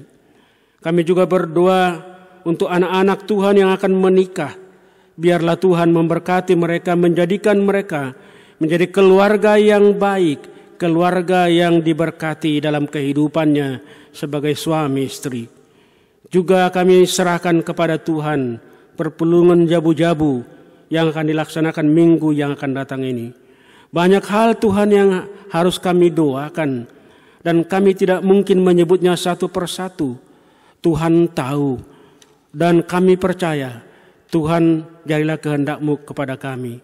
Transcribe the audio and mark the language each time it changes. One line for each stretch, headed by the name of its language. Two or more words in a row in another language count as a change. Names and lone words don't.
Indonesian: Kami juga berdoa untuk anak-anak Tuhan yang akan menikah. Biarlah Tuhan memberkati mereka, menjadikan mereka menjadi keluarga yang baik, keluarga yang diberkati dalam kehidupannya sebagai suami istri. Juga kami serahkan kepada Tuhan perpulungan jabu-jabu yang akan dilaksanakan minggu yang akan datang ini. Banyak hal Tuhan yang harus kami doakan, dan kami tidak mungkin menyebutnya satu persatu. Tuhan tahu, dan kami percaya Tuhan, jadilah kehendak-Mu kepada kami.